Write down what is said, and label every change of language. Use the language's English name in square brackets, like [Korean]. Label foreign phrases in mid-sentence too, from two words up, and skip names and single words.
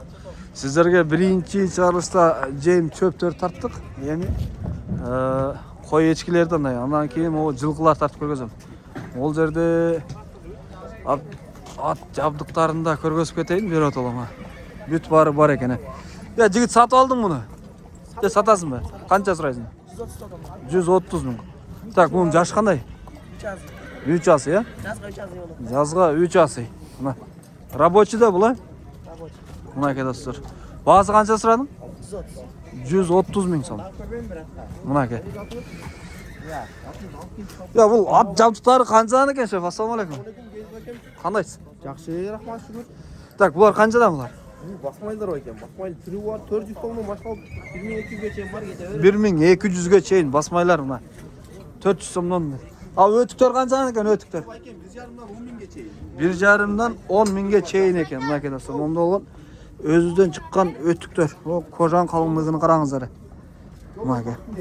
[Kyrgyz] Сиздерге биринчи чыгарылышта жем чөптөр тарттык. Эми кой эчкилерден, андан кийин могу жылкылар тартып көргөзөм. Ол жерде ат жабдыктарында көргөзүп кетейин, берип аталам. Бүт бары бар экен. Я жигит сатып алдың муну? [Kazakh] Сатасың ба? Қанша сұрайсың? 130 мың. Так, бұның жашы қандай? 3 асы, я? Жазға 3 асы. Рабочий да бұл, Рабочий. Мұна кеді сұр. Бағасы қанша сұрадың? 130 мың сом. Мұна кеді. Я, бұл ат жабдықтары қаншадан екен, шеф? Ассаламу алейкум. Қандайсың? Жақсы, рахмат, шүкір. Так, бұлар қаншадан бұлар? [Kyrgyz] Басмайлар екен. Басмайлы түрі бар, 400 сомнан башалып 1200-ге чейин бар кете. 1200-ге чейин басмайлар мына. 400 сомнан. Ал өтүктөр канчадан экен өтүктөр? 1,5-дан 10 миңге чейин. 1,5-дан 10 миңге чейин экен. Мына кедесі. Момда болгон өзүдөн чыккан өтүктөр. О, кожан калыңдыгын караңыздар. Мына ке.